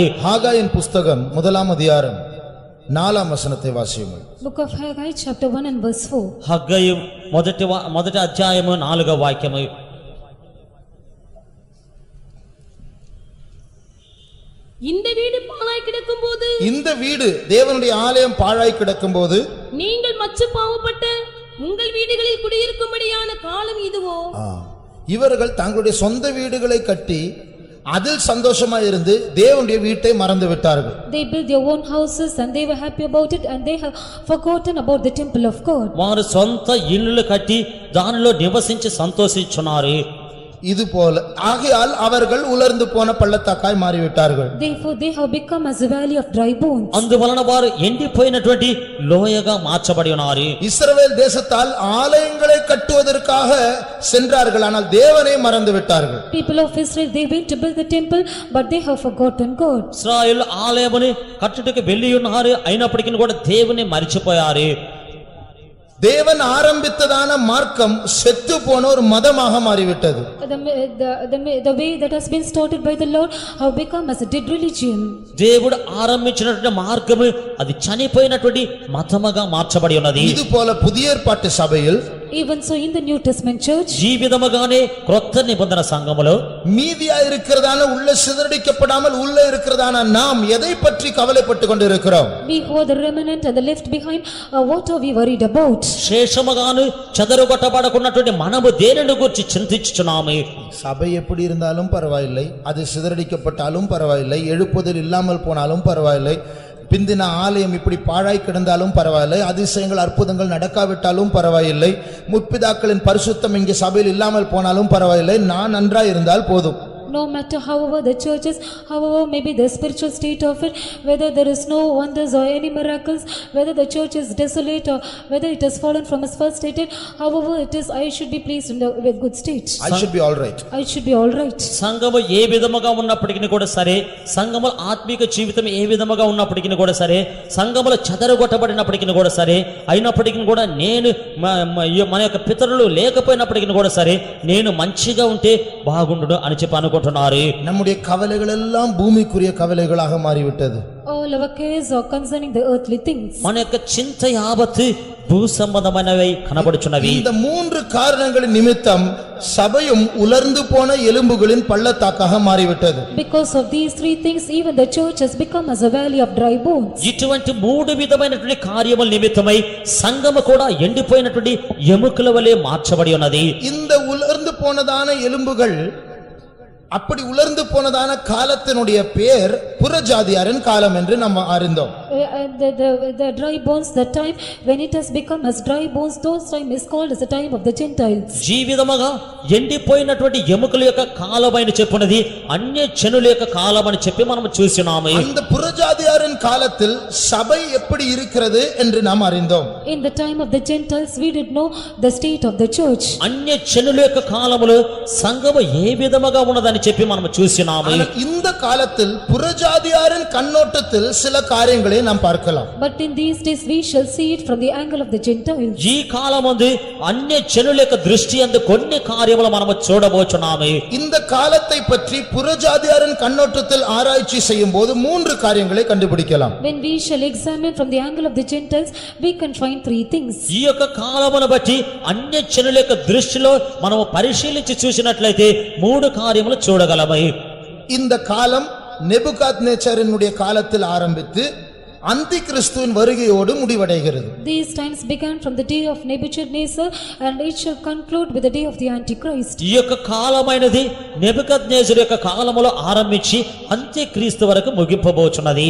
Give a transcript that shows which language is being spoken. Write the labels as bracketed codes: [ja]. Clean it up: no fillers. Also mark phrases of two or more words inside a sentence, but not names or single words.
[ta] ஹாகாயின் புஸ்தகம் 1ஆம் அதிகாரம் 4ஆம் வசனத்தை வாசியுங்கள். [en] Book of Haggai chapter 1 and verse 4. [te] హగ్గయి మొదటి అధ్యాయము 4వ వాక్యము. [ta] இந்த வீடு பாழாய் கிடக்கும் போது, இந்த வீடு தேவனுடைய ஆலயம் பாழாய் கிடக்கும் போது நீங்கள் மச்சு பாவப்பட்ட உங்கள் வீடுகளில் குடியிருக்கும்படியான காலம் இதுவோ? இவர்கள் தங்களுடைய சொந்த வீடுகளை கட்டி அதில் சந்தோஷமா இருந்து தேவனுடைய வீட்டை மறந்து விட்டார்கள். [en] They built their own houses and they were happy about it and they have forgotten about the temple of God. [te] వారు సొంత ఇళ్ళు కట్టి దానిలో నివసించి సంతోషించున్నారు. [ta] இது போல ஆகையால் அவர்கள் உலர்ந்து போன பள்ளத்தாக்காய் மாறிவிட்டார்கள். [en] Therefore they have become as a valley of dry bones. [te] అందువలన వారు ఎండిపోయినటువంటి లోయగా మార్చబడి ఉన్నారు. [ta] இஸ்ரவேல் தேசத்தால் ஆலயங்களை கட்டுவதற்காக சென்றார்கள், ஆனால் தேவனை மறந்து விட்டார்கள். [en] People of Israel, they went to build the temple but they have forgotten God. [te] ఇశ్రాయేలు ఆలయముని కట్టుటకు వెళ్ళి ఉన్నారు, అయినప్పటికీ కూడా దేవుని మరిచిపోయారు. [ta] தேவன் ஆரம்பித்ததான மார்க்கம் செத்து போன ஒரு மதமாக மாறிவிட்டது. [en] The way that has been started by the Lord have become as a dead religion. [te] దేవుడు ఆరంభించినటువంటి మార్గము అది చనిపోయినటువంటి మతముగా మార్చబడి ఉన్నది. [ta] இது போல புதிய ஏற்பாட்டு சபையில் [en] Even so in the New Testament church, [te] ఈ విధముగానే క్రొత్త నిబంధన సంఘములో [ta] மீதியா இருக்கிறதான உள்ள சிதறடிக்கப்படாமல் உள்ள இருக்கிறதான நாம் எதை பற்றி கவலைப்பட்டு கொண்டிருக்கிறோம்? [en] we who are the remnant and the left behind, what are we worried about? [te] శేషముగాను చెదరగొట్టబడకున్నటువంటి మనము దేనిని గురించి చింతించుచున్నాము? [ta] சபை எப்படி இருந்தாலும் பரவாயில்லை, அது சிதறடிக்கப்பட்டாலும் பரவாயில்லை, எழுப்புதல் இல்லாமல் போனாலும் பரவாயில்லை, பிந்தின ஆலயம் இப்படி பாழாய் கிடந்தாலும் பரவாயில்லை, அதிசயங்கள் அற்புதங்கள் நடக்காவிட்டாலும் பரவாயில்லை, முற்பிதாக்களின் பரிசுத்தம் இங்கே சபையில் இல்லாமல் போனாலும் பரவாயில்லை, நான் நன்றாய் இருந்தால் போதும். [en] No matter however the church is, however maybe the spiritual state of it, whether there is no wonders or any miracles, whether the church is desolate or whether it has fallen from its first state, however it is, I should be placed in the good state. I should be all right. I should be all right. [te] సంఘము ఏ విధముగా ఉన్నప్పటికీ కూడా సరే, సంఘముల ఆత్మీక జీవితం ఏ విధముగా ఉన్నప్పటికీ కూడా సరే, సంఘముల చెదరగొట్టబడినప్పటికీ కూడా సరే, అయినప్పటికీ కూడా నేను మన యొక్క పితరులు లేకపోయినప్పటికీ కూడా సరే నేను మంచిగా ఉంటే బాగుండును అని చెప్పి అనుకుంటున్నారు. [ta] நம்முடைய கவலைகள் எல்லாம் பூமிக்குரிய கவலைகளாக மாறிவிட்டது. [en] All our cares are concerning the earthly things. [te] మన యొక్క చింత యావత్తు భూ సంబంధమైనవై కనబడుచున్నవి. [ta] இந்த மூன்று காரணங்களின் நிமித்தம் சபையும் உலர்ந்து போன எலும்புகளின் பள்ளத்தாக்காக மாறிவிட்டது. [en] Because of these three things, even the church has become as a valley of dry bones. [te] ఇటువంటి మూడు విధమైనటువంటి కార్యముల నిమిత్తమై సంఘము కూడా ఎండిపోయినటువంటి ఎముకల వలె మార్చబడి ఉన్నది. [ta] இந்த உலர்ந்து போனதான எலும்புகள், அப்படி உலர்ந்து போனதான காலத்தினுடைய பேர் புறஜாதியாரின் காலம் என்று நாம் அறிந்தோம். [en] The dry bones, the time when it has become as dry bones, those time is called as the time of the Gentiles. [te] జీవితముగా ఎండిపోయినటువంటి ఎముకల యొక్క కాలమని చెప్పున్నది అన్య జనుల యొక్క కాలమని చెప్పి మనం చూస్తున్నాము. [ta] அந்த புறஜாதியாரின் காலத்தில் சபை எப்படி இருக்கிறது என்று நாம் அறிந்தோம். [en] In the time of the Gentiles, we did know the state of the church. [te] అన్య జనుల యొక్క కాలములో సంఘము ఏ విధముగా ఉన్నదని చెప్పి మనం చూస్తున్నాము. [ta] இந்த காலத்தில் புறஜாதியாரின் கண்ணோட்டத்தில் சில காரியங்களை நாம் பார்க்கலாம். [en] But in these days we shall see it from the angle of the Gentiles. [te] ఈ కాలమందు అన్య జనుల యొక్క దృష్టి అందు కొన్ని కార్యములు మనము చూడబోచున్నాము. [ta] இந்த காலத்தை பற்றி புறஜாதியாரின் கண்ணோட்டத்தில் ஆராய்ச்சி செய்யும்போது மூன்று காரியங்களை கண்டுபிடிக்கலாம். [en] When we shall examine from the angle of the Gentiles, we can find three things. [te] ఈ యొక్క కాలమును బట్టి అన్య జనుల యొక్క దృష్టిలో మనము పరిశీలించి చూసినట్లయితే మూడు కార్యములు చూడగలము. [ta] இந்த காலம் నెబుకద్నెజరుடைய காலத்தில் ஆரம்பித்து அந்தி கிறிஸ்துவின் வருகையோடு முடிவடைகிறது. [en] These times began from the day of Nebuchadnezzar and it shall conclude with the day of the Antichrist. [te] ఈ యొక్క కాలమైనది నెబుకద్నెజరు యొక్క కాలములో ఆరంభించి అంత్యక్రీస్తు వరకు ముగింపబోచున్నది.